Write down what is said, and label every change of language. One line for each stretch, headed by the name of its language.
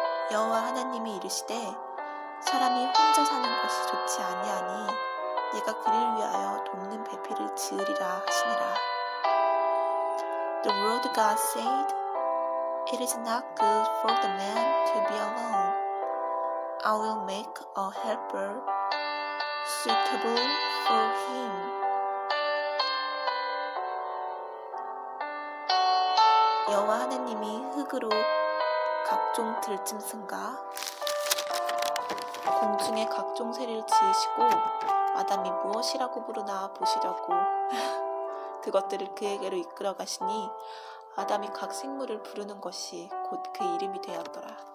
Korean: 여호와 하나님이 이르시되 사람이 혼자 사는 것이 좋지 아니하니 내가 그를 위하여 돕는 배필을 지으리라 하시니라.
English: The Lord God said, It is not good for the man to be alone. I will make a helper suitable for him.
Korean: 여호와 하나님이 흙으로 각종 들짐승과 공중의 각종 새를 지으시고 아담이 무엇이라고 부르나 보시려고 그것들을 그에게로 이끌어 가시니 아담이 각 생물을 부르는 것이 곧 그 이름이 되었더라.